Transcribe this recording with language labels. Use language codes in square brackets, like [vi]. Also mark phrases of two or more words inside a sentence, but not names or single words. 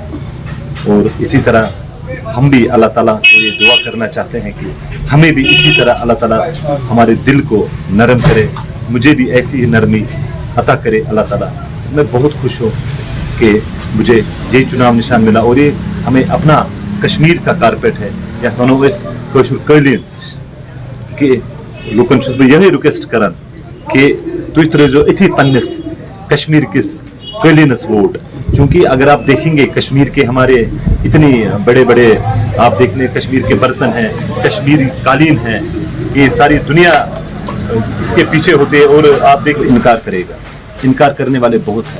[hi] और इसी तरह हम भी अल्लाह ताला को ये दुआ करना चाहते हैं कि हमें भी इसी तरह अल्लाह ताला हमारे दिल को नरम करे, मुझे भी ऐसी ही नरमी अता करे अल्लाह ताला। मैं बहुत खुश हूँ कि मुझे ये चुनाव निशान मिला, और ये हमें अपना कश्मीर का कारपेट है। [ks] या कलीन कि लुकन छुस बह यही रिक्वेस्ट करान कि तुझ त्रो इथी पन्निस कश्मीर किस कलीनस वोट। [hi] क्योंकि अगर आप देखेंगे कश्मीर के हमारे इतनी बड़े बड़े आप देख लें, कश्मीर के बर्तन हैं, कश्मीरी कालीन हैं, ये सारी दुनिया इसके पीछे होते, और आप देख इनकार करेगा, इनकार करने वाले बहुत हैं।